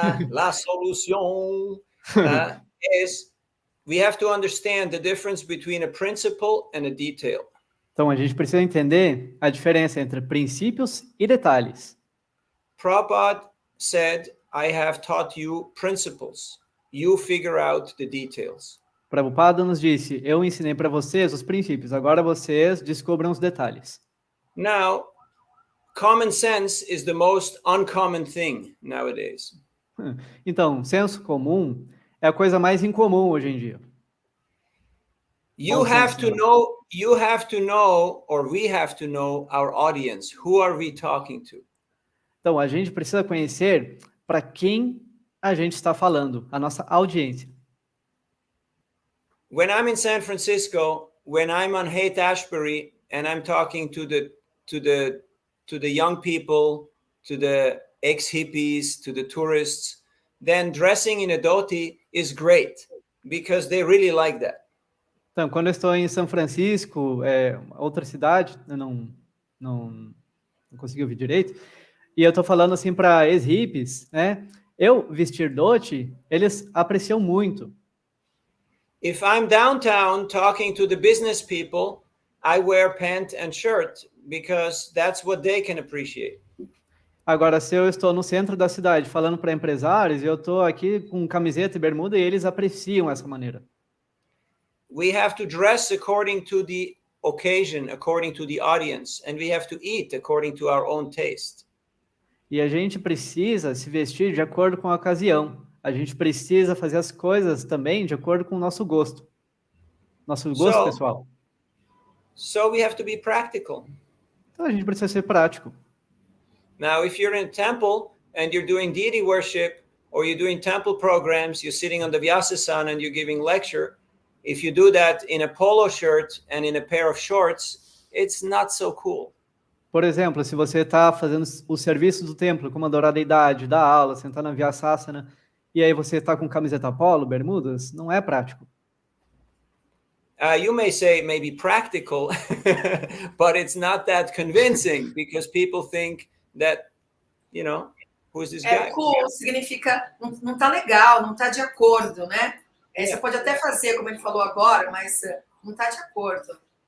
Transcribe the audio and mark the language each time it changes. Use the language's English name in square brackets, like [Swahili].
[Spanish] La solución [English] is we have to understand the difference between a principle and a detail. [Portuguese] Então, a gente precisa entender a diferença entre princípios e detalhes. [English] Prabhupada said, I have taught you principles. You figure out the details. [Portuguese] Prabhupada nos disse, eu ensinei para vocês os princípios, agora vocês descubram os detalhes. [English] Now, common sense is the most uncommon thing nowadays. [Portuguese] Então, senso comum é a coisa mais incomum hoje em dia. [English] You have to know, or we have to know our audience. Who are we talking to? [Portuguese] Então, a gente precisa conhecer para quem a gente está falando, a nossa audiência. [English] When I'm in San Francisco, when I'm on Haight-Ashbury, and I'm talking to the young people, to the ex-hippies, to the tourists, then dressing in a dhoti is great because they really like that. [Portuguese] Então, quando eu estou em São Francisco, outra cidade, eu não consegui ouvir direito, e eu estou falando assim para ex-hippies, né? Eu vestir dhoti, eles apreciam muito. [English] If I'm downtown talking to the business people, I wear pant and shirt because that's what they can appreciate. [Portuguese] Agora, se eu estou no centro da cidade falando para empresários, eu estou aqui com camiseta e bermuda e eles apreciam essa maneira. [English] We have to dress according to the occasion, according to the audience, and we have to eat according to our own taste. [Portuguese] E a gente precisa se vestir de acordo com a ocasião. A gente precisa fazer as coisas também de acordo com o nosso gosto. Nosso gosto pessoal. [English] So we have to be practical. [Portuguese] Então a gente precisa ser prático. [English] Now, if you're in a temple and you're doing deity worship, or you're doing temple programs, you're sitting on the Vyasasana and you're giving lecture, if you do that in a polo shirt and in a pair of shorts, it's not so cool. [Portuguese] Por exemplo, se você está fazendo o serviço do templo, como adorar a deidade, dar aula, sentar na Vyasasana, e aí você está com camiseta polo, bermudas, não é prático. [English] You may say maybe practical, but it's not that convincing because people think that, you know, who's this guy? [Portuguese] Cool significa não tá legal, não tá de acordo, né? Você pode até fazer, como ele falou agora, mas não tá de acordo.